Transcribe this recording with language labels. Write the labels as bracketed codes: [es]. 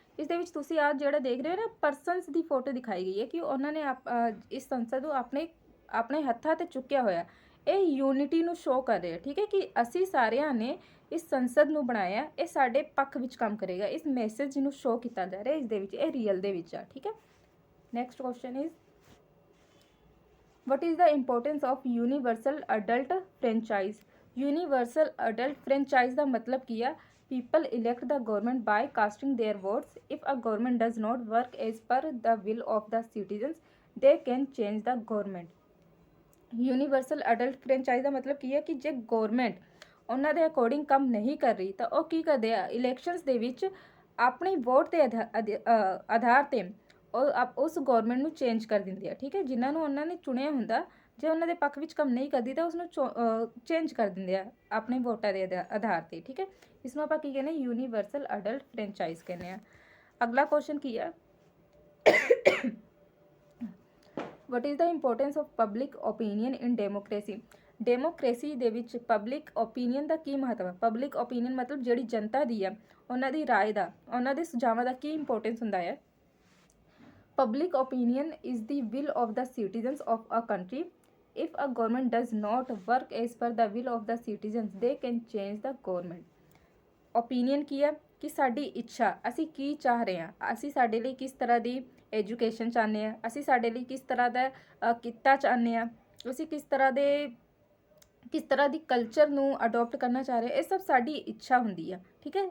[pa] ਇਸ ਦੇ ਵਿੱਚ ਤੁਸੀਂ ਆਹ ਜਿਹੜਾ ਦੇਖ ਰਹੇ ਹੋ ਨਾ, ਪਰਸਨਸ ਦੀ ਫੋਟੋ ਦਿਖਾਈ ਗਈ ਹੈ ਕਿ ਉਹਨਾਂ ਨੇ ਇਸ ਸੰਸਦ ਨੂੰ ਆਪਣੇ ਹੱਥਾਂ ਤੇ ਚੁੱਕਿਆ ਹੋਇਆ। ਇਹ ਯੂਨਿਟੀ ਨੂੰ ਸ਼ੋਅ ਕਰ ਰਿਹਾ। ਠੀਕ ਹੈ, ਕਿ ਅਸੀਂ ਸਾਰਿਆਂ ਨੇ ਇਸ ਸੰਸਦ ਨੂੰ ਬਣਾਇਆ, ਇਹ ਸਾਡੇ ਪੱਖ ਵਿੱਚ ਕੰਮ ਕਰੇਗਾ। ਇਸ ਮੈਸੇਜ ਨੂੰ ਸ਼ੋਅ ਕੀਤਾ ਜਾ ਰਿਹਾ ਇਸ ਦੇ ਵਿੱਚ, ਇਹ ਰੀਅਲ ਦੇ ਵਿੱਚ ਆ। ਠੀਕ ਹੈ। Next question is [en] what is the importance of universal adult franchise? [pa] Universal adult franchise ਦਾ ਮਤਲਬ ਕੀ ਆ? [en] People elect the government by casting their votes. If a government does not work as per the will of the citizens, they can change the government. [pa] Universal adult franchise ਦਾ ਮਤਲਬ ਕੀ ਹੈ? ਕਿ ਜੇ government ਉਹਨਾਂ ਦੇ according ਕੰਮ ਨਹੀਂ ਕਰ ਰਹੀ ਤਾਂ ਉਹ ਕੀ ਕਰਦੇ ਆ? ਇਲੈਕਸ਼ਨਸ ਦੇ ਵਿੱਚ ਆਪਣੀ ਵੋਟ ਦੇ ਆਧਾਰ ਤੇ ਉਹ ਉਸ ਗਵਰਨਮੈਂਟ ਨੂੰ ਚੇਂਜ ਕਰ ਦਿੰਦੇ ਆ। ਠੀਕ ਹੈ। ਜਿਨ੍ਹਾਂ ਨੂੰ ਉਹਨਾਂ ਨੇ ਚੁਣਿਆ ਹੁੰਦਾ, ਜੇ ਉਹਨਾਂ ਦੇ ਪੱਖ ਵਿੱਚ ਕੰਮ ਨਹੀਂ ਕਰਦੀ ਤਾਂ ਉਸਨੂੰ ਚੇਂਜ ਕਰ ਦਿੰਦੇ ਆ ਆਪਣੇ ਵੋਟਾਂ ਦੇ ਆਧਾਰ ਤੇ। ਠੀਕ ਹੈ। ਇਸ ਨੂੰ ਆਪਾਂ ਕੀ ਕਹਿੰਦੇ? ਯੂਨੀਵਰਸਲ ਅਡਲਟ ਫਰੈਂਚਾਈਜ਼ ਕਹਿੰਦੇ ਆ। ਅਗਲਾ ਕੁਐਸਚਨ ਕੀ ਆ? [en] What is the importance of public opinion in democracy? [pa] Democracy ਦੇ ਵਿੱਚ ਪਬਲਿਕ ਓਪੀਨੀਅਨ ਦਾ ਕੀ ਮਹੱਤਵ ਹੈ? ਪਬਲਿਕ ਓਪੀਨੀਅਨ ਮਤਲਬ ਜਿਹੜੀ ਜਨਤਾ ਦੀ ਆ, ਉਹਨਾਂ ਦੀ ਰਾਏ ਦਾ, ਉਹਨਾਂ ਦੇ ਸੁਝਾਵਾਂ ਦਾ ਕੀ ਇੰਪੋਰਟੈਂਸ ਹੁੰਦਾ ਹੈ? [en] Public opinion is the will of the citizens of a country. If a government does not work as per the will of the citizens, they can change the government. [pa] Opinion ਕੀ ਹੈ? ਕਿ ਸਾਡੀ ਇੱਛਾ, ਅਸੀਂ ਕੀ ਚਾਹ ਰਹੇ ਹਾਂ, ਅਸੀਂ ਸਾਡੇ ਲਈ ਕਿਸ ਤਰ੍ਹਾਂ ਦੀ ਐਜੂਕੇਸ਼ਨ ਚਾਹੁੰਦੇ ਹਾਂ, ਅਸੀਂ ਸਾਡੇ ਲਈ ਕਿਸ ਤਰ੍ਹਾਂ ਦਾ ਕਿੱਤਾ ਚਾਹੁੰਦੇ ਹਾਂ, ਅਸੀਂ ਕਿਸ ਤਰ੍ਹਾਂ ਦੀ ਕਲਚਰ ਨੂੰ ਅਡੋਪਟ ਕਰਨਾ ਚਾਹ ਰਹੇ, ਇਹ ਸਭ ਸਾਡੀ ਇੱਛਾ ਹੁੰਦੀ ਆ। ਠੀਕ ਹੈ।